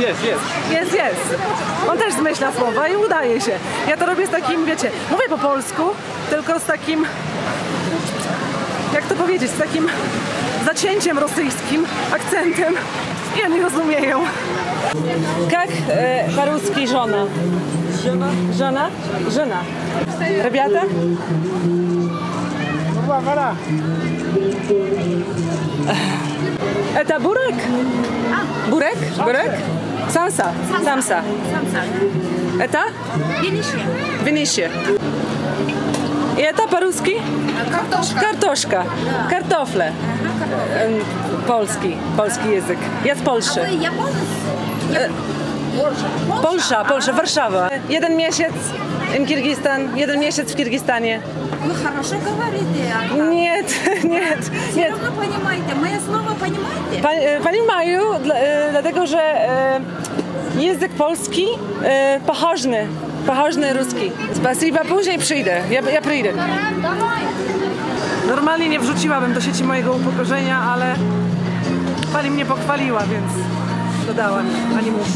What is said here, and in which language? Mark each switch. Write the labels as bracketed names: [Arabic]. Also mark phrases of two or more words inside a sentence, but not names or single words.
[Polish] Jest. On też zmyśla słowa i udaje się. Ja to robię z takim, wiecie, mówię po polsku, tylko z takim, jak to powiedzieć, z takim zacięciem rosyjskim, akcentem. I oni rozumieją. Jak по-русски żona? Żona? Żona. [Russian] Ребята? Это бурек? Бурек? Бурек? Самса. Это? Винишье. И это по-русски? Картошка. [Polish] Картофle. Polski język. Ja z Polszy. Polsza, Warszawa. 1 miesiąc w Kirgistan, 1 miesiąc w Kirgistanie. [Russian] Вы хорошо говорите. Нет. Все равно понимаете. Мое слово понимаете? Понимаю, [Polish] dlatego że język polski pochodny ruski. Spasiba, później przyjdę. Ja przyjdę. Normalnie nie wrzuciłabym do sieci mojego upokorzenia, ale pani mnie pochwaliła, więc dodałam, ani muszę.